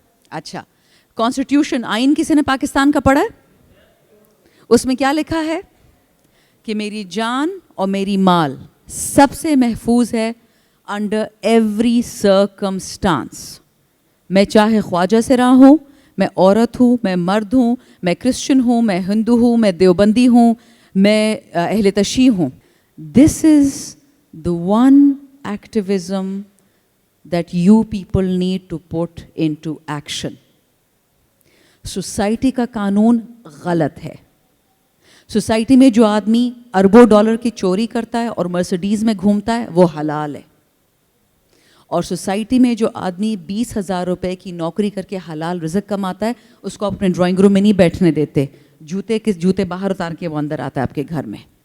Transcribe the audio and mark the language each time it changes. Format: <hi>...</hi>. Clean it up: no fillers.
<ur>اچھا, کانسٹیٹیوشن آئین کسی نے پاکستان کا پڑھا ہے؟ اس میں کیا لکھا ہے کہ میری جان اور میری مال سب سے محفوظ ہے</ur> <en>Under every circumstance.</en> <ur>میں چاہے خواجہ سے رہا ہوں, میں عورت ہوں, میں مرد ہوں, میں کرسچن ہوں, میں ہندو ہوں, میں دیوبندی ہوں, میں اہل تشیع ہوں.</ur> <en>This is the one activism that you people need to put into action.</en> <ur>Society کا قانون غلط ہے. سوسائٹی میں جو آدمی اربوں ڈالر کی چوری کرتا ہے اور مرسڈیز میں گھومتا ہے وہ حلال ہے, اور سوسائٹی میں جو آدمی 20,000 روپے کی نوکری کر کے حلال رزق کماتا ہے اس کو اپنے ڈرائنگ روم میں نہیں بیٹھنے دیتے, جوتے باہر اتار کے وہ اندر آتا ہے آپ کے گھر میں.</ur>